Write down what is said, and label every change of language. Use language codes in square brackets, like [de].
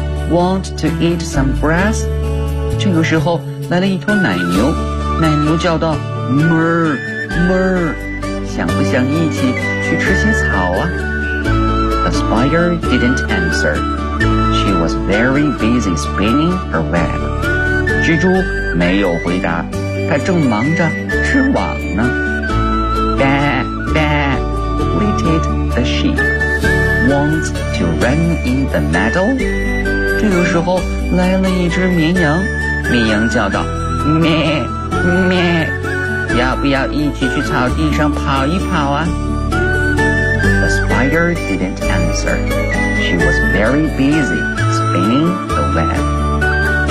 [en] Want to eat some grass? [zh] 这个时候来了一头奶牛，奶牛叫道 ，Mer, mer, 想不想一起去吃些草啊 ？ [en] The spider didn't answer. She was very busy spinning her web. [zh] 蜘蛛没有回答，她正忙着织网呢。 [en] The sheep wants to run in the meadow? [zh] 这个时候来了一只绵羊，绵羊叫道：咩咩，要不要一起去草地上跑一跑啊？ [en] The spider didn't answer. She was very busy spinning the web.